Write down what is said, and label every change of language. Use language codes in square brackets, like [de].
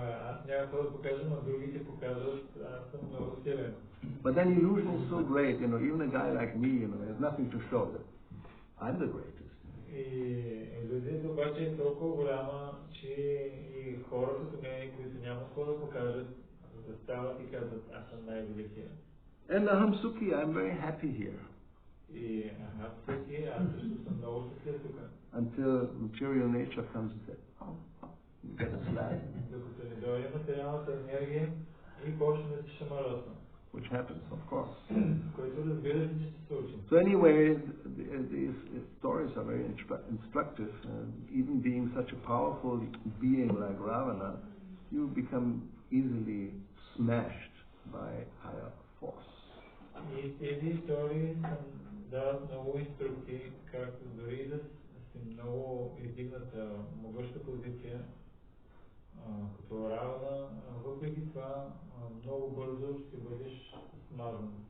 [bg] Аз няма какво да покажа, но другите показват, аз съм много силен. [en] But then illusion is so great, even a guy like me, has nothing to show that I'm the greatest. [bg] И иллюзията обаче е толкова голяма, че и хора като мен, които нямат какво да покажат, застават и казват, аз съм най-великия. [en] And Aham Sukhi, I'm very happy here. [bg] И Ахам Сукhi, аз също съм много щастлив тук. [en] Until material nature comes and says, you get a slap. [bg] Докато не дойде материалната енергия и почне да се шамаросна. [en] Which happens, of course. [bg] Което разбира се, че се случи. [en] So anyway, these stories are very instructive. Even being such a powerful being like Ravana, you become easily smashed by higher force. [bg] И тези истории дават много инструкции, както дори да си много издигната могъща позиция, като Равана, въпреки това много бързо ще бъдеш смазан.